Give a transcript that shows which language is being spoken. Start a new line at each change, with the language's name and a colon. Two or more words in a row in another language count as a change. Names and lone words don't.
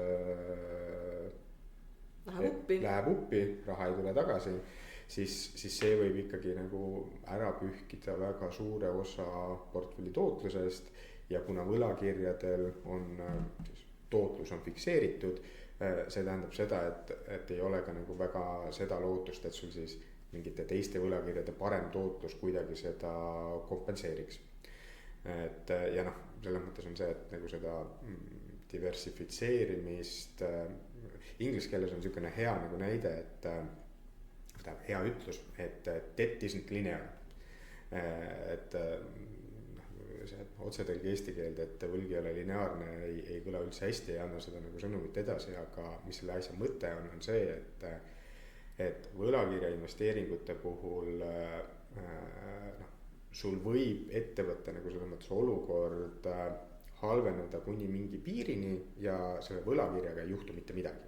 Estonian: läheb uppi, raha ei tule tagasi, siis see võib ikkagi nagu ära pühkida väga suure osa portfelli tootlusest ja kuna võlakirjadel on siis tootlus on fikseeritud, see tähendab seda, et ei ole ka nagu väga seda lootust, et sul siis mingite teiste võlakirjade parem tootlus kuidagi seda kompenseeriks. Et ja noh, selles mõttes on see, et nagu seda diversifitseerimist, inglise keeles on niisugune hea nagu näide, et hea ütlus, et
English: debt isn't linear.
Estonian: Et see otsetõlge eesti keelde, et võlg ei ole lineaarne, ei kõla üldse hästi, ei anna seda nagu sõnumit edasi, aga mis selle asja mõte on see, et võlakirja investeeringute puhul sul võib ettevõtte nagu selles mõttes olukord halveneda kuni mingi piirini ja selle võlakirjaga ei juhtu mitte midagi.